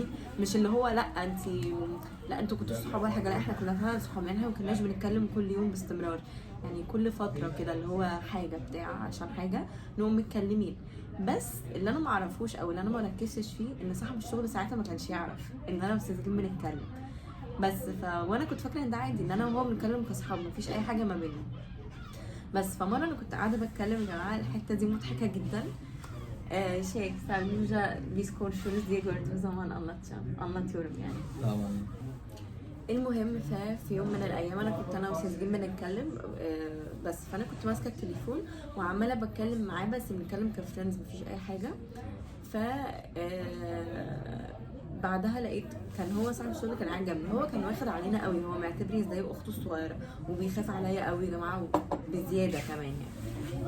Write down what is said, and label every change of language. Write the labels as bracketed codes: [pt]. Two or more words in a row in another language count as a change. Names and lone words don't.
[ar] مش اللي هو لا انتوا كنتوا صحاب ولا حاجه، لا احنا كنا فعلا صحاب يعني، احنا ما كناش بنتكلم كل يوم باستمرار يعني، كل فتره كده اللي هو حاجه بتاع عشان حاجه نقوم متكلمين. بس اللي انا ما اعرفوش او اللي انا ما ركزتش فيه، ان صاحب الشغل ساعتها ما كانش يعرف ان انا وسيزجين بنتكلم. بس وانا كنت فاكره ان ده عادي، ان انا وهو بنتكلم كاصحاب، مفيش اي حاجه ما بيننا. بس فمره انا كنت قاعده بتكلم يا جماعه، الحته دي مضحكه جدا. [tr] Şey, sen Nurca biz konuşuruz diye gördüğüm zaman anlatıyorum yani. Tamam. [ar] المهم في يوم من الايام انا كنت انا وسيزجين بنتكلم بس فانا كنت ماسكه التليفون وعماله بتكلم معاه، بس بنتكلم كفريندز مفيش اي حاجه. ف بعدها لقيت كان هو صاحب الشغل كان قاعد جنبي، هو كان واخد علينا قوي، هو معتبري زي اخته الصغيره وبيخاف عليا قوي يا جماعه بزياده كمان يعني.